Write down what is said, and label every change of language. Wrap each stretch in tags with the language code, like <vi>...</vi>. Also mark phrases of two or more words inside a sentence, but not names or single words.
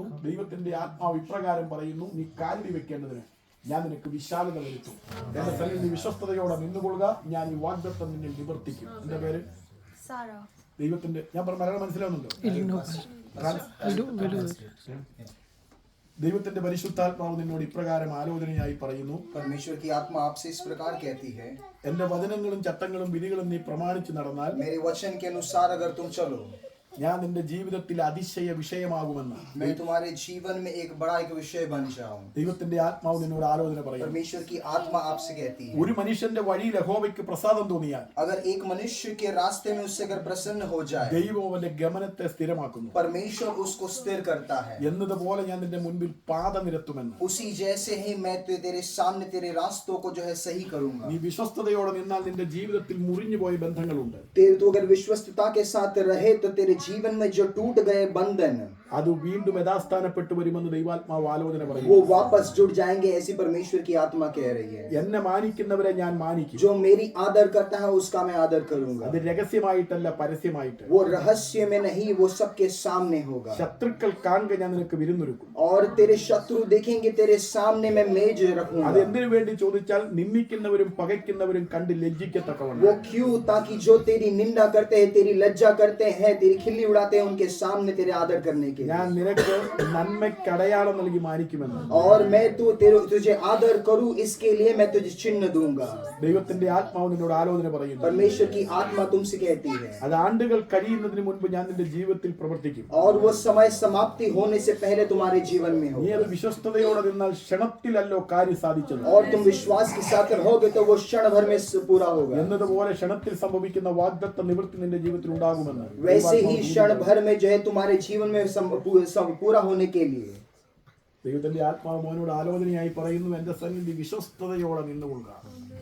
<ml>ദൈവത്തിന്റെ ആത്മാവ് ഇപ്രകാരം പറയുന്നു, നീ കാലടി വെക്കേണ്ടതിന് ഞാൻ നിനക്ക് വിശാലത വരുത്തും. എന്റെ സ്ഥലം നീ വിശ്വസ്തയോടെ നിന്നുകൊള്ളുക. ഞാൻ ഈ വാഗ്ദത്തം നിന്നിൽ നിവർത്തിക്കും. എന്റെ പേര് ദൈവത്തിന്റെ, ഞാൻ പറഞ്ഞ മലയാളം മനസ്സിലാവുന്നുണ്ടോ? ദൈവത്തിന്റെ പരിശുദ്ധാത്മാവ് നിന്നോട് ഇപ്രകാരം ആലോചനയായി പറയുന്നു,</ml> <hi>परमेश्वर की आत्मा आपसे इस प्रकार कहती है,</hi> <ml>എന്റെ വചനങ്ങളും ചട്ടങ്ങളും വിധികളും നീ പ്രമാണിച്ചു നടന്നാൽ</ml> <hi>मेरे वचन के अनुसार अगर तुम चलो,</hi> <ml>ഞാൻ നിന്റെ ജീവിതത്തിൽ അതിശയ വിഷയമാകുമെന്ന്</ml> <hi>मैं तुम्हारे जीवन में एक बड़ा एक विषय बन जाऊं।</hi> <ml>ദൈവത്തിന്റെ ആത്മാവ് നിന്നോട് ആലോചന പറയുന്നു.</ml> <hi>परमेश्वर की आत्मा आपसे कहती है,</hi> <ml>ഒരു മനുഷ്യന്റെ വഴിയിൽ യഹോവയ്ക്ക് പ്രസാദം തോന്നിയാൽ</ml> <hi>अगर एक मनुष्य के रास्ते में उससे अगर प्रसन्न हो जाए,</hi> <ml>ദൈവം അവന്റെ ഗമനത്തെ സ്ഥിരമാക്കുന്നു.</ml> <hi>परमेश्वर उसको स्थिर करता है।</hi> <ml>എന്നതുപോലെ ഞാൻ നിന്റെ മുൻപിൽ പാത നിരത്തുമെന്ന്.</ml> <hi>उसी जैसे ही मैं तेरे सामने तेरे रास्तों को जो है सही करूंगा।</hi> <ml>നീ വിശ്വസ്തയോടെ നിന്നാൽ നിന്റെ ജീവിതത്തിൽ മുറിഞ്ഞുപോയ ബന്ധങ്ങളുണ്ട്.</ml> <hi>तू अगर विश्वस्तता के साथ रहे तो तेरे जीवन में जो टूट गए बंधन</hi> <ml>അത് വീണ്ടും യഥാസ്ഥാനപ്പെട്ടു വരുമെന്ന് ദൈവാത്മാവ് ആലോചന</ml> <hi>वो</hi> <ml>പറയുന്നു.</ml> <hi>वापस जुड़ जाएंगे, ऐसी परमेश्वर की आत्मा कह रही है।</hi> <ml>എന്നെ മാനിക്കുന്നവരെ ഞാൻ മാനിക്കും.</ml> <hi>जो मेरी आदर करता है उसका मैं आदर करूंगा।</hi> <ml>അത് രഹസ്യമായിട്ടല്ല, പരസ്യമായിട്ട്.</ml> <hi>वो रहस्य में नहीं, वो सबके सामने होगा।</hi> <ml>ശത്രുക്കൾ കാണുക ഞാൻ നിനക്ക് വിരുന്നൊരുക്കും.</ml> <hi>और तेरे शत्रु देखेंगे, तेरे सामने मैं मेज</hi> <ml>അത്</ml> <hi>रखूंगा।</hi> <ml>എന്തിനു വേണ്ടി ചോദിച്ചാൽ നിന്ദിക്കുന്നവരും പകയ്ക്കുന്നവരും കണ്ട് ലജ്ജിക്കത്തക്കവണ്ണം.</ml> <hi>वो क्यों? ताकि जो तेरी निंदा करते हैं, तेरी लज्जा करते हैं, तेरी खिल्ली उड़ाते हैं, उनके सामने तेरे आदर करने के लिए।</hi> <ml>ഞാൻ നിനക്ക് നന്മയ്ക്ക് അടയാളം നൽകി മാനിക്കുമെന്ന്.</ml> <hi>और मैं तुझे आदर करूं, इसके लिए मैं तुझे चिन्ह दूंगा।</hi> <ml>ദൈവത്തിന്റെ ആത്മാവ് നിന്നോട് ആലോചന പറയുന്നു.</ml> <hi>परमेश्वर की आत्मा तुमसे कहती है,</hi> <ml>അത് ആണ്ടുകൾ കഴിയുന്നതിന് മുൻപ് ഞാൻ നിന്റെ ജീവിതത്തിൽ പ്രവർത്തിക്കും.</ml> <hi>और वो समय समाप्ति होने से पहले तुम्हारे जीवन में हो।</hi> <ml>നീ അത് വിശ്വസ്തയോടെ നിന്നാൽ ക്ഷണത്തിലല്ലോ കാര്യം സാധിച്ചത്.</ml> <hi>और तुम विश्वास के साथ रहोगे तो वो क्षण भर में पूरा होगा।</hi> <ml>എന്നതുപോലെ ക്ഷണത്തിൽ സംഭവിക്കുന്ന വാഗ്ദത്ത നിവൃത്തി നിന്റെ ജീവിതത്തിൽ ഉണ്ടാകുമെന്ന്.</ml> <hi>वैसे ही क्षण भर में जो है तुम्हारे जीवन में पूरा होने के लिए</hi> <ml>ദൈവത്തിന്റെ ആത്മാവ് മോനോട് ആലോചനയായി പറയുന്നു, എന്റെ സന്നിധി വിശ്വസ്തയോടെ നിന്നുകൊള്ളുക.</ml>